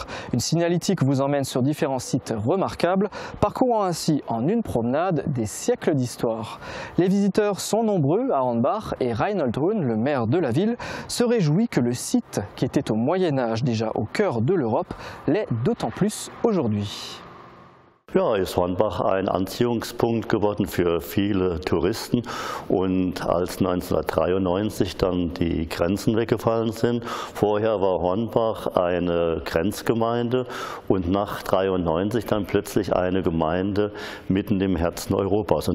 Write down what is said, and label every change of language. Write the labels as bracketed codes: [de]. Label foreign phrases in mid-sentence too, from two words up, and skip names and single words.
[fr] Une signalétique vous emmène sur différents sites remarquables, parcourant ainsi en une promenade des siècles d'histoire. Les visiteurs sont nombreux à Hornbach et Reinhold Thun, le maire de la ville, se réjouit que le site, qui était au Moyen-Âge déjà au cœur de l'Europe, l'est d'autant plus aujourd'hui. [de] Ja, ist Hornbach ein Anziehungspunkt geworden für viele Touristen und als 1993 dann die Grenzen weggefallen sind, vorher war Hornbach eine Grenzgemeinde und nach 1993 dann plötzlich eine Gemeinde mitten im Herzen Europas.